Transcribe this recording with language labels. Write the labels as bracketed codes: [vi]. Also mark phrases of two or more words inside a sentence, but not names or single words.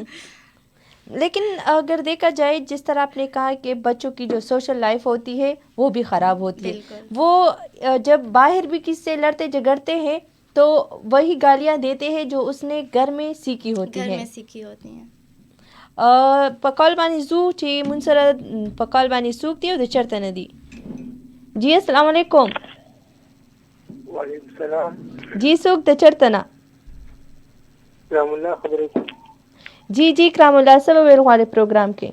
[ur] لیکن اگر دیکھا جائے جس طرح آپ نے کہا کہ بچوں کی جو سوشل لائف ہوتی ہے وہ بھی خراب ہوتی ہے. بالکل. وہ جب باہر بھی کسی سے لڑتے جھگڑتے ہیں تو وہی گالیاں دیتے ہیں جو اس نے گھر میں سیکھی ہوتی گھر ہیں. میں سیکھی ہوتی ہیں. [ps] پکال بانی زو چې مون سره پکال بانی سوق دی او د چرته نه دی. [ar] جی السلام علیکم. وعلیکم السلام. [ps] جی څوک د چرته نه؟ رحم الله خبرې کوم. جی جی کرام الله څه به ویل غواړئ پروګرام کې؟